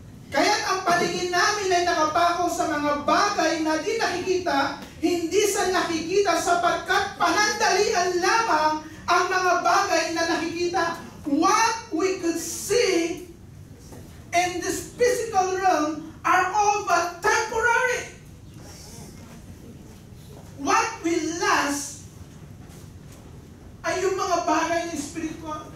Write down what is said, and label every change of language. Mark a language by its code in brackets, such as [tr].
[tl] Kaya't ang paningin namin ay nakapako sa mga bagay na di nakikita, hindi sa nakikita sapagkat panandalian lamang ang mga bagay na nakikita. [en] What we could see in this physical realm are all but temporary. What will last [tl] ay yung mga bagay ng spiritual.